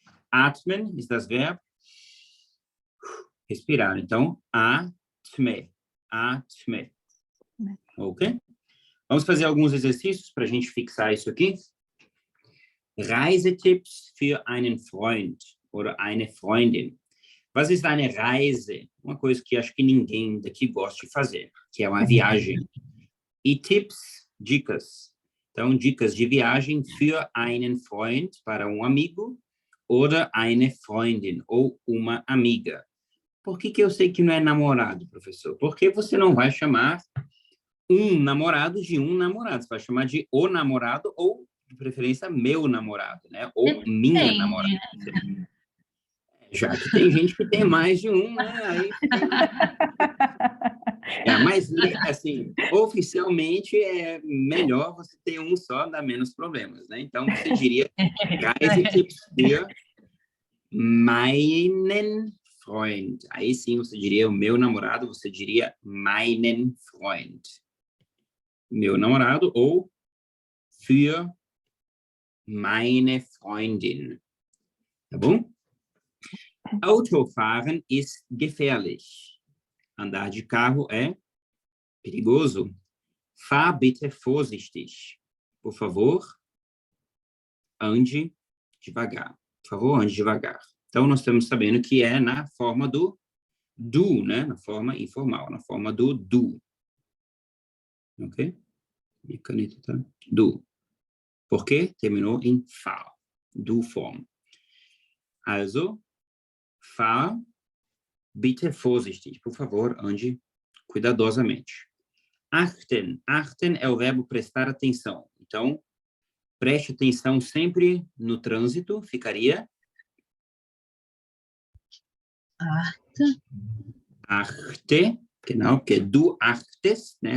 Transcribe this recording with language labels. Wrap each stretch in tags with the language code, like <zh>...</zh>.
<de>Atmen ist das Verb respirar.</de> <pt>Então, atme. Atme. Ok? Vamos fazer alguns exercícios para a gente fixar isso aqui.</pt> <de>Reisetipps für einen Freund oder eine Freundin. Was ist eine Reise?</de> <pt>Uma coisa que acho que ninguém daqui gosta de fazer, que é uma viagem. E tips, dicas. Então, dicas de viagem</pt> <de>für einen Freund,</de> <pt>para um amigo,</pt> <de>oder eine Freundin,</de> <pt>ou uma amiga. Por que eu sei que não é namorado, professor? Porque você não vai chamar um namorado de um namorado. Você vai chamar de o namorado ou, de preferência, meu namorado, né? Ou minha namorada. Já que tem gente que tem mais de um, né? Aí... mas, assim, oficialmente é melhor você ter um só, dá menos problemas, né? Então, você diria</pt> <de>Reisetipps für meinen Freund.</de> <pt>Aí sim, você diria o meu namorado, você diria meinen Freund. Meu namorado ou</pt> <de>für meine Freundin.</de> <pt>Tá bom?</pt> <de>Autofahren ist gefährlich.</de> <pt>Andar de carro é perigoso.</pt> <de>Fahr bitte vorsichtig.</de> <pt>Por favor, ande devagar. Por favor, ande devagar. Então, nós estamos sabendo que é na forma do do, né? Na forma informal, na forma do do. Ok? Minha caneta tá? Do. Por quê? Terminou em fahr. Do form.</pt> <de>Also, fahr bitte vorsichtig.</de> <pt>Por favor, ande cuidadosamente. Achten. Achten é o verbo prestar atenção. Então, preste atenção sempre no trânsito. Ficaria...</pt> <de>Achte. Genau,</de> <pt>porque</pt> <de>du achtest, né?</de>